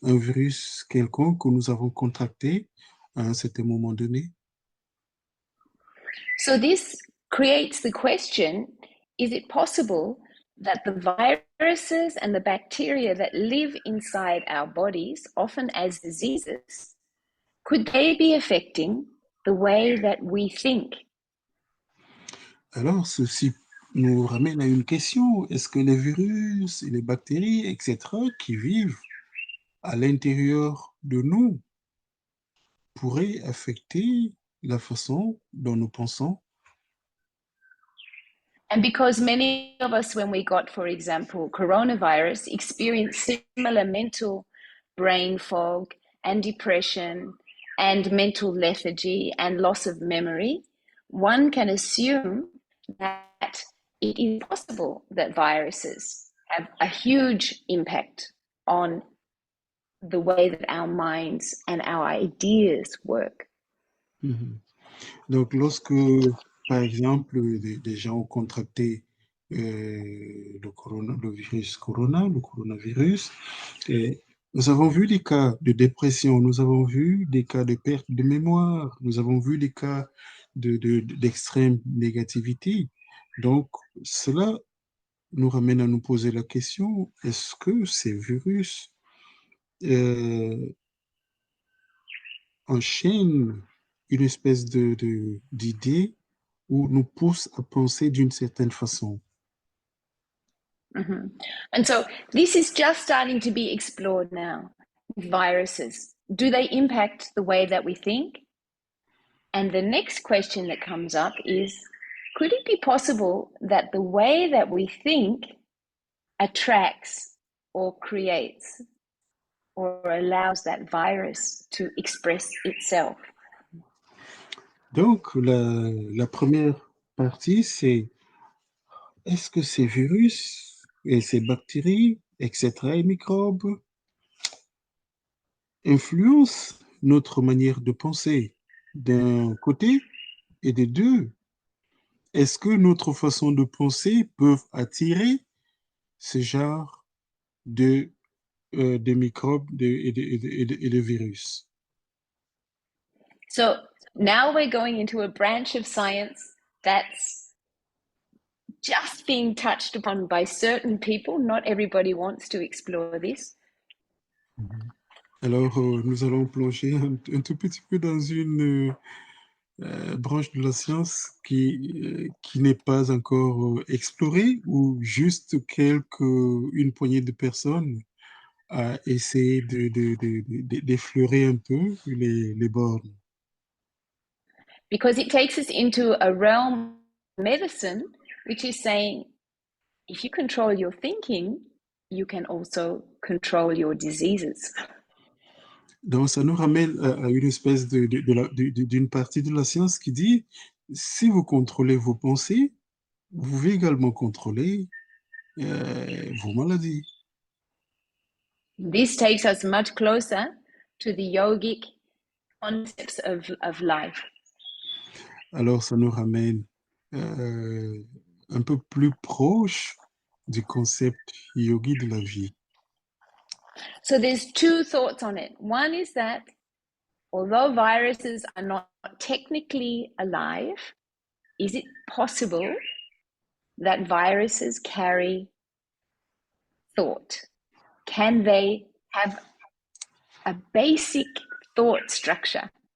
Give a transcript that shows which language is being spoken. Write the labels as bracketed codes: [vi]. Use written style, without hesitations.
[fr] Un virus quelconque que nous avons contracté à un certain moment donné. [en] So this creates the question, is it possible that the viruses and the bacteria that live inside our bodies, often as diseases, could they be affecting the way that we think? [fr] Alors, ceci nous ramène à une question. Est-ce que les virus et les bactéries, etc., qui vivent à l'intérieur de nous pourraient affecter la façon dont nous pensons? [en] And because many of us, when we got, for example, coronavirus, experienced similar mental brain fog and depression and mental lethargy and loss of memory, one can assume that it is possible that viruses have a huge impact on the way that our minds and our ideas work. [fr] Donc, lorsque, par exemple, des gens ont contracté le virus corona, le coronavirus, nous avons vu des cas de dépression, nous avons vu des cas de perte de mémoire, nous avons vu des cas d'extrême négativité. Donc, cela nous ramène à nous poser la question, est-ce que ces virus enchaînent une espèce d'idée ou nous poussent à penser d'une certaine façon? [en] And so this is just starting to be explored now. Viruses, do they impact the way that we think? And the next question that comes up is, could it be possible that the way that we think attracts or creates or allows that virus to express itself? [fr] Donc, la première partie, c'est est-ce que ces virus et ces bactéries, etc., et microbes influencent notre manière de penser d'un côté et des deux? Est-ce que notre façon de penser peut attirer ce genre de microbes et de virus? [en] So now we're going into a branch of science that's just being touched upon by certain people. Not everybody wants to explore this. [fr] Alors, nous allons plonger un tout petit peu dans une branche de la science qui n'est pas encore explorée ou juste une poignée de personnes à essayer d'effleurer un peu les bornes. [en] Because it takes us into a realm of medicine, which is saying, if you control your thinking, you can also control your diseases. [fr] Donc, ça nous ramène à une espèce d'une partie de la science qui dit, si vous contrôlez vos pensées, vous pouvez également contrôler vos maladies. [en] This takes us much closer to the yogic concepts of life. [fr] Alors, ça nous ramène un peu plus proche du concept yogi de la vie. [en] So there's two thoughts on it. One is that although viruses are not technically alive, is it possible that viruses carry thought? Can they have a basic thought structure?